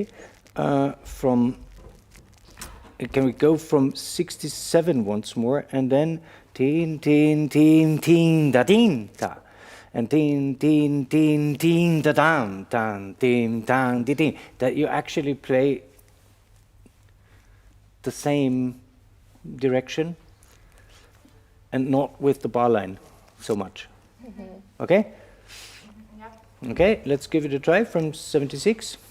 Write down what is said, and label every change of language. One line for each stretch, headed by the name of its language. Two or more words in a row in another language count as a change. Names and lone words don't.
English: Can we go from 67 once more, and then tin tin tin tin da tin da, and tin tin tin tin da dan dan tin dan di tin. That you actually play the same direction, and not with the bar line so much. Okay. Okay, let's give it a try from 76.